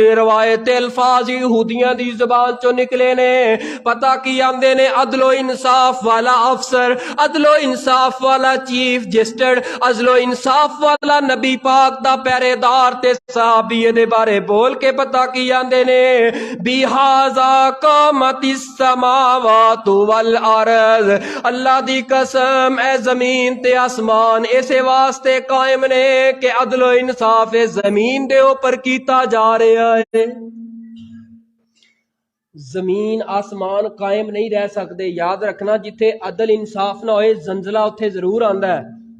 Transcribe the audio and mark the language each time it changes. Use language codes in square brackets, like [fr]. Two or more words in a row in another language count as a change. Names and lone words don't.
[pa] ਰਵਾਇਤ ਅਲਫਾਜ਼ ਯਹੂਦੀਆਂ ਦੀ ਜ਼ਬਾਨ ਚੋਂ ਨਿਕਲੇ ਨੇ, ਪਤਾ ਕੀ ਆਂਦੇ ਨੇ, ਅਦਲੋ ਇਨਸਾਫ ਵਾਲਾ ਅਫਸਰ, ਅਦਲੋ ਇਨਸਾਫ ਵਾਲਾ [en] Chief Justice, [pa] ਅਦਲੋ ਇਨਸਾਫ ਵਾਲਾ ਨਬੀ ਪਾਕ ਦਾ ਪਹਿਰੇਦਾਰ ਤੇ ਸਾਹਬੀ ਦੇ ਬਾਰੇ ਬੋਲ ਕੇ ਪਤਾ ਕੀ ਆਂਦੇ ਨੇ, [ar] بهذا قامت السماوات والأرض, [pa] ਅੱਲਾਹ ਦੀ ਕਸਮ ਏ ਜ਼ਮੀਨ ਤੇ ਆਸਮਾਨ ਇਸੇ ਵਾਸਤੇ ਕਾਇਮ ਨੇ ਕਿ ਅਦਲੋ ਇਨਸਾਫ਼ ਜ਼ਮੀਨ ਦੇ ਉੱਪਰ ਕੀਤਾ ਜਾ ਰਿਹਾ ਹੈ। ਜ਼ਮੀਨ ਆਸਮਾਨ ਕਾਇਮ ਨਹੀਂ ਰਹਿ ਸਕਤੇ, ਯਾਦ ਰੱਖਣਾ ਜਿੱਥੇ ਅਦਲ ਇਨਸਾਫ਼ ਨਾ ਹੋਏ ਜ਼ਲਜ਼ਲਾ ਉੱਥੇ ਜ਼ਰੂਰ ਆਂਦਾ ਹੈ।